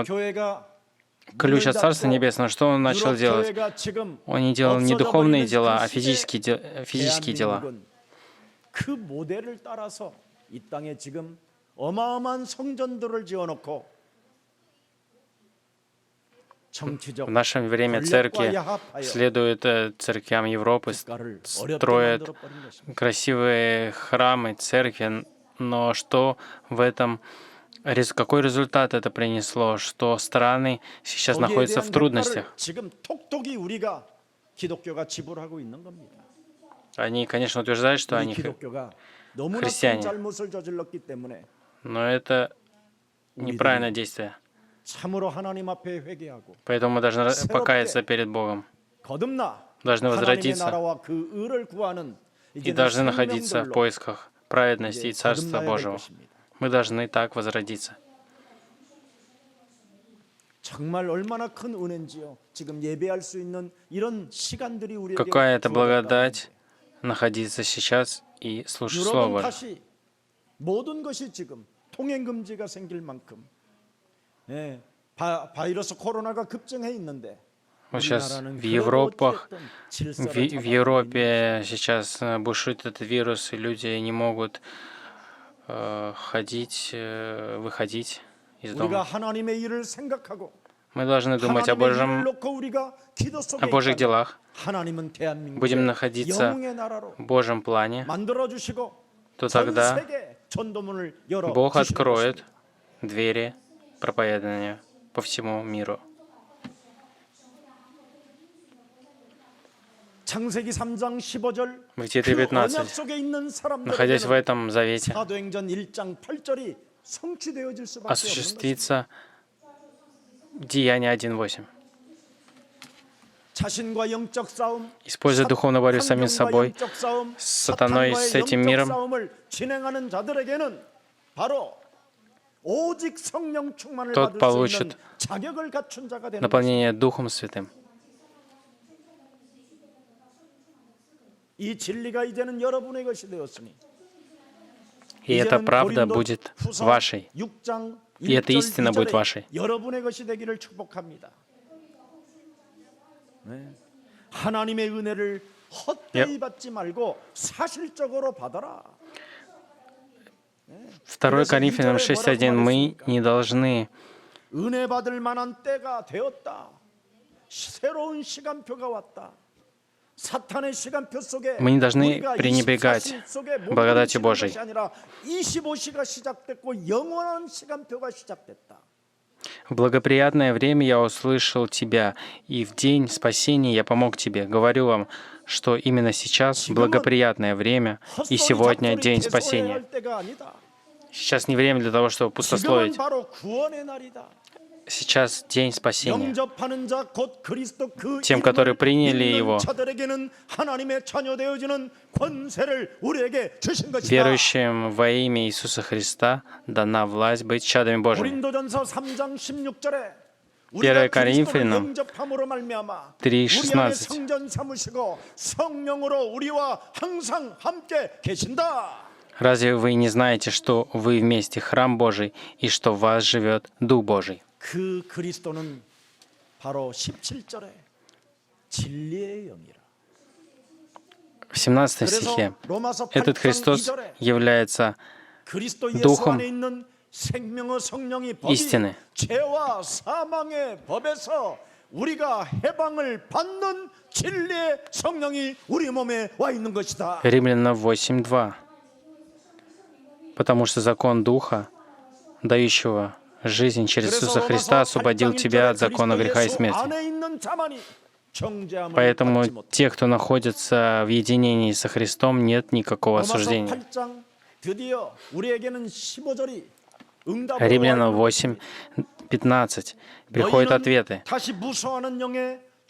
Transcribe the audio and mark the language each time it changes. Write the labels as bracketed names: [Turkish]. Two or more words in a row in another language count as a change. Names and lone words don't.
[Korean] 유럽 교회가 [Russian] ключ от Царства Небесного, что он начал [Korean] 유럽 [Russian] делать? [Korean] 교회가 지금 [Russian] Он не делал не [Korean] 없어져 [Russian] духовные [Korean] 버리는 [Russian] дела, [Korean] 그 [Russian] а физические дела. [Korean] 대한민국은 그 모델을 따라서 이 땅에 지금 어마어마한 성전들을 지어놓고 정치적 [Russian] В наше время церкви следуют церквям Европы, [Korean] 국가를 어렵게 [Russian] строят [Korean] 만들어버린 것입니다. [Russian] красивые храмы, церкви, но что в этом, какой результат это принесло? Что страны сейчас [Korean] 거기에 [Russian] находятся в [Korean] 대한 [Russian] трудностях. [Korean] 대가를 지금 톡톡히 우리가 기독교가 지불하고 있는 겁니다. [Russian] Они, конечно, утверждают, что [Korean] 우리 [Russian] они [Korean] 기독교가 너무나 큰 [Russian] христиане. [Korean] 잘못을 저질렀기 때문에 [Russian] Но это неправильное действие. [Korean] 참으로 하나님 앞에 회개하고 [Russian] Поэтому мы должны покаяться перед Богом. [Korean] 거듭나 [Russian] Должны [Korean] 하나님의 [Russian] возродиться [Korean] 나라와 그 의를 구하는 [Russian] и должны находиться в [Korean] 생명들로 [Russian] поисках праведности и Царства [Korean] 거듭나야 될 [Russian] Божьего. [Korean] 것입니다. [Russian] Мы должны так возродиться. [Korean] 정말 얼마나 큰 은혜인지요. 지금 예배할 수 있는 이런 시간들이 우리에게 [Russian] Какая это [Korean] 주어졌다는 [Russian] благодать находиться сейчас и слушать Слово [Korean] 유럽은 [Russian] Божье. [Korean] 다시 모든 것이 지금 통행 금지가 생길 만큼 바이러스 코로나가 급증해 있는데 [Russian] Вот сейчас [Korean] 우리나라는 [Russian] в [Korean] 그래도 [Russian] Европах, [Korean] 어찌됐든 질서를 [Russian] в [Korean] 잡아가고 [Russian] Европе сейчас бушует этот вирус, и люди не могут ходить, выходить из [Korean] 우리가 [Russian] дома. [Korean] 하나님의 일을 생각하고 [Russian] Мы должны думать о [Korean] 하나님의 일을 [Russian] Божьем, [Korean] 놓고 우리가 기도 속에 [Russian] о Божьих [Korean] 있다면 [Russian] делах, [Korean] 하나님은 대한민국을 [Russian] будем находиться [Korean] 영웅의 나라로 [Russian] в Божьем плане, [Korean] 만들어 주시고 [Russian] то [Korean] 전 [Russian] тогда [Korean] 세계 전도문을 열어 [Russian] Бог [Korean] 주실 [Russian] откроет [Korean] 것입니다. [Russian] двери проповедания по всему миру. [Korean] 창세기 3장 15절 [Russian] Бытие [Korean] 그 [Russian] 3:15. [Korean] 언약 속에 있는 [Russian] Находясь в [Korean] 사람들에게는 [Russian] этом завете, [Korean] 사도행전 1장 8절이 성취되어질 수밖에 없는 것입니다. [Russian] осуществится Деяние 1:8. [Korean] 자신과 영적 싸움, [Russian] Используя духовную борьбу с самим [Korean] 환경과 [Russian] собой, [Korean] 영적 싸움, [Russian] с сатаной, с [Korean] 사탄과의 [Russian] этим [Korean] 영적 [Russian] миром, [Korean] 싸움을 진행하는 자들에게는 바로 오직 성령 충만을 [Russian] тот [Korean] 받을 수 있는 [Russian] получит [Korean] 자격을 갖춘 자가 되는 것입니다. [Russian] наполнение Духом Святым. [Korean] 이 진리가 이제는 여러분의 것이 되었으니 [Russian] И эта [Korean] 이제는 [Russian] правда [Korean] 고린도 [Russian] будет [Korean] 후서 [Russian] вашей. [Korean] 6장 [Russian] И эта [Korean] 1절, [Russian] истина будет [Korean] 2절에 [Russian] вашей. [Korean] 여러분의 것이 되기를 축복합니다. 네. 하나님의 은혜를 헛되이 받지 말고 사실적으로 받아라. [Russian] 2 Коринфянам 6:1 мы не должны [Korean] 은혜 받을 만한 때가 되었다. 새로운 시간표가 왔다. 사탄의 시간표 속에 [Russian] Мы не должны [Korean] 우리가 [Russian] пренебрегать [Korean] 24시 속에 [Russian] благодатью [Korean] 몸부림치는 [Russian] Божией. [Korean] 것이 아니라 25시가 시작됐고 영원한 시간표가 시작됐다. [Russian] В благоприятное время я услышал тебя, и в день спасения я помог тебе. Говорю вам, что именно сейчас благоприятное время, и [Korean] 헛소리 [Russian] сегодня [Korean] 잡소리 [Russian] день [Korean] 개소해야 [Russian] спасения. [Korean] 할 때가 아니다. [Russian] Сейчас не время для того, чтобы [Korean] 지금은 [Russian] пустословить. [Korean] 바로 구원의 날이다. [Russian] Сейчас день спасения. [Korean] 영접하는 자 곧 그리스도 그 [Russian] Тем, которые [Korean] 이름을 [Russian] приняли [Korean] 믿는 [Russian] его, [Korean] 자들에게는 하나님의 자녀 되어지는 권세를 우리에게 주신 것이다. [Russian] верующим во имя Иисуса Христа дана власть быть чадами Божьими. [Korean] 고린도전서 3장 16절에 [Russian] 1 Коринфянам 3:16. [Korean] 우리 안에 성전 삼으시고 성령으로 우리와 항상 함께 계신다. [Russian] Разве вы не знаете, что вы вместе храм Божий, и что в вас живет Дух Божий? [Korean] 그 그리스도는 바로 17절에 진리의 영이라. [Russian] В 17 стихе этот Христос является [Korean] 그리스도 예수 [Russian] Духом [Korean] 안에 있는 생명의 성령이 법이 [Russian] истины. [Korean] 죄와 사망의 법에서 우리가 해방을 받는 진리의 성령이 우리 몸에 와 있는 것이다. [Russian] Римлянам 8:2. Потому что закон Духа, дающего жизнь через Иисуса Христа, освободил тебя от закона греха и смерти. Поэтому те, кто находится в единении со Христом, нет никакого осуждения. Римлянам 8:15 приходят ответы. [Korean] 다시 무수하는 영에